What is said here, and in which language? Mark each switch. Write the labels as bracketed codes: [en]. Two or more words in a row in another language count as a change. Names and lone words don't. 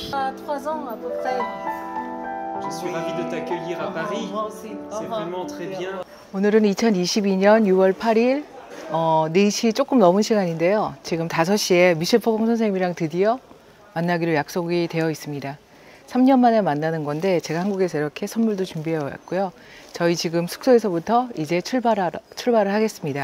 [fr] 3 ans à peu près. Je suis ravi de t'accueillir à Paris. Moi aussi. C'est vraiment très bien. [ko] 오늘은 2022년 6월 8일 4시 조금 넘은 시간인데요. 지금 5시에 미셸 포공 선생님이랑 드디어 만나기로 약속이 되어 있습니다. 3년 만에 만나는 건데 제가 한국에서 이렇게 선물도 준비해 왔고요. 저희 지금 숙소에서부터 이제 출발을 하겠습니다.